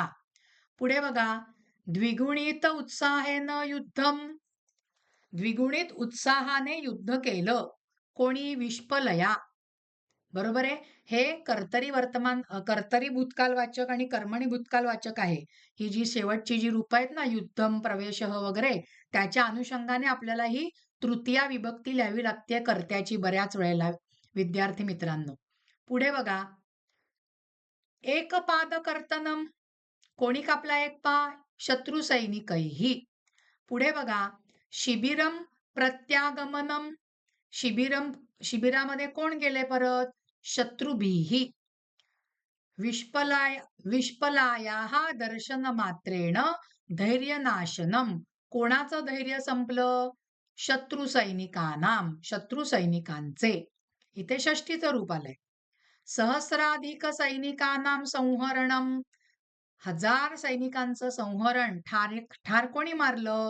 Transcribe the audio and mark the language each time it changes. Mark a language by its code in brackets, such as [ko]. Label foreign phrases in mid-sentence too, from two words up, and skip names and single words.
[mr] पुढे बघा, [sa] द्विगुणित उत्साहेन युद्धम, [mr] द्विगुणित उत्साहाने युद्ध केलं कोणी? विष्पलया. बरोबर आहे. हे कर्तरी भूतकालवाचक आणि कर्मणी भूतकालवाचक आहे. ही जी शेवटची जी रूपं आहेत ना, युद्धम, प्रवेशः वगैरे त्याच्या अनुषंगाने आपल्याला ही तृतीया विभक्ती लिहावी लागते कर्त्याची बऱ्याच वेळेला विद्यार्थी मित्रांनो. पुढे बघा, एकपादकर्तनम. कोणी कापला एक पाय? [sa] शत्रू सैनिकैही. [mr] पुढे बघा, [sa] शिबिरम प्रत्यागमनम. [mr] शिबिरम शिबिरामध्ये कोण गेले परत? शत्रुभिः. [sa] विष्पलाय विष्पलायाः दर्शनमात्रेण धैर्यनाशनम. [mr] कोणाचं धैर्य संपलं? [sa] शत्रू सैनिकानाम, [mr] शत्रू सैनिकांचे. इथे षष्ठीचं रूप आलंय. [sa] सहस्राधिक सैनिकानाम संहरणम. [mr] 1000 सैनिकांचं संहरण. ठार कोणी मारलं?